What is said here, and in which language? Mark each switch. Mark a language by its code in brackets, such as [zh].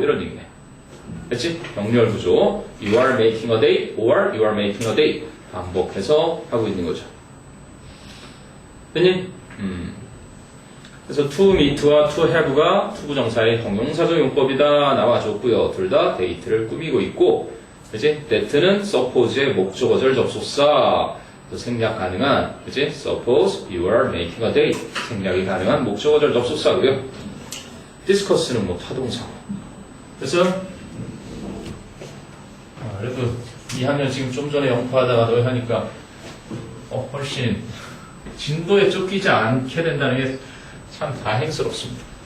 [ko] 이런 얘기네. 그치? 병렬 구조. [en] You are making a date or you are making a date. [ko] 반복해서 하고 있는 거죠. 됐니? 그래서 to meet와 to have가 투부정사의 형용사적 용법이다 나와줬고요. 둘 다 데이트를 꾸미고 있고, 그치? that는 suppose의 목적어절 접속사. 생략 가능한, 그치? [en] Suppose you are making a date. [ko] 생략이 가능한 목적어절 접속사고요. discuss는 뭐 타동사. 그래서 그래도 2학년 지금 좀 전에 영파하다가 너희 하니까 훨씬 진도에 쫓기지 않게 된다는 게 참 다행스럽습니다.